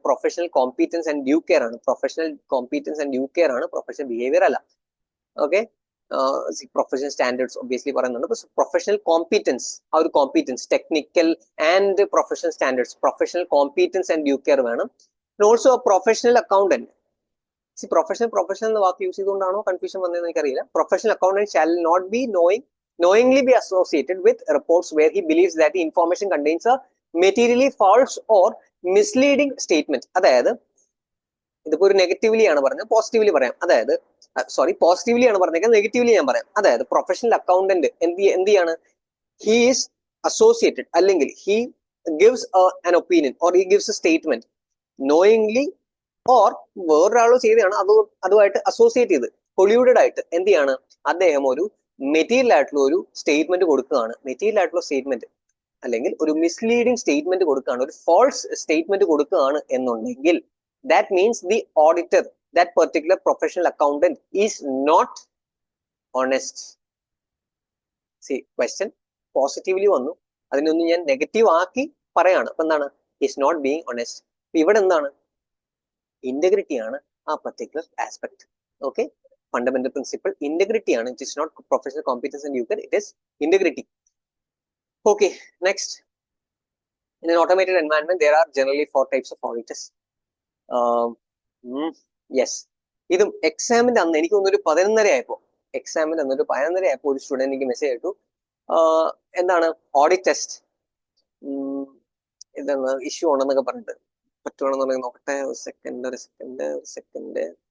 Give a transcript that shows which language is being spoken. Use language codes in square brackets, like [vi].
[en] Professional competence and due care ആണ്. Professional competence and due care ആണ്, professional behavior അല്ല. Okay, professional standards obviously പറയുന്നുണ്ട്. Professional competence, ആ ഒരു competence, technical and professional standards, professional competence and due care വേണം. And also a professional accountant. [ml] See, professional എന്ന വാക്ക് use ചെയ്തുകൊണ്ടാണോ confusion വന്നതെന്ന് എനിക്കറിയില്ല. [en] Professional accountant shall not be knowingly be associated with reports where he believes that the information contains a materially false or misleading statement. [ml] അതായത് ഇതിപ്പോ ഒരു negatively ആണ് പറഞ്ഞത്, positively പറയാം. അതായത് പോസിറ്റീവ്ലി ആണ് പറഞ്ഞേക്കുന്നത്, നെഗറ്റീവ്ലി ഞാൻ പറയാം. അതായത് പ്രൊഫഷണൽ അക്കൗണ്ടന്റ് എന്ത് ചെയ്യാണ്? [en] he is associated, അല്ലെങ്കിൽ he gives an opinion or he gives a statement knowingly or [ml] വേറൊരാളോ ചെയ്തതാണ്, അതുമായിട്ട് അസോസിയേറ്റ് ചെയ്ത് കൊള്യൂഡഡ് ആയിട്ട് എന്ത് ചെയ്യാണ്? അദ്ദേഹം ഒരു മെറ്റീരിയൽ ആയിട്ടുള്ള ഒരു സ്റ്റേറ്റ്മെന്റ് കൊടുക്കുകയാണ്. മെറ്റീരിയൽ ആയിട്ടുള്ള സ്റ്റേറ്റ്മെന്റ് അല്ലെങ്കിൽ ഒരു മിസ്ലീഡിംഗ് സ്റ്റേറ്റ്മെന്റ് കൊടുക്കുകയാണ്, ഒരു ഫോൾസ് സ്റ്റേറ്റ്മെന്റ് കൊടുക്കുകയാണ് എന്നുണ്ടെങ്കിൽ [en] That means the auditor, that particular professional accountant is not honest. [ml] C, question positively വന്നു, അതിനൊന്നും ഞാൻ നെഗറ്റീവ് ആക്കി പറയാണ്. അപ്പൊ എന്താണ്? [en] Is not being honest. [ml] ഇവിടെ എന്താണ്? ഇന്റഗ്രിറ്റി ആണ് ആ particular aspect. Okay, fundamental principle integrity ആണ്. [en] It is not professional competence and due care, it is integrity. Okay, next. In an automated environment, there are generally 4 types of auditors. [ml] Yes, ഇതും എക്സാമിന്റെ അന്ന് എനിക്ക് തോന്നുന്നു ഒരു 11:30 ആയപ്പോ, എക്സാമിന്റെ അന്ന് ഒരു 11:30 ആയപ്പോ ഒരു സ്റ്റുഡന്റ് എനിക്ക് മെസ്സേജ് ഇട്ടു. എന്താണ് ഓഡിറ്റ് ടെസ്റ്റ് ഇതാണ് ഇഷ്യൂ ആണെന്നൊക്കെ പറഞ്ഞിട്ട്. പറ്റുവാണെന്നുണ്ടെങ്കിൽ നോക്കട്ടെ, ഒരു സെക്കൻഡ്.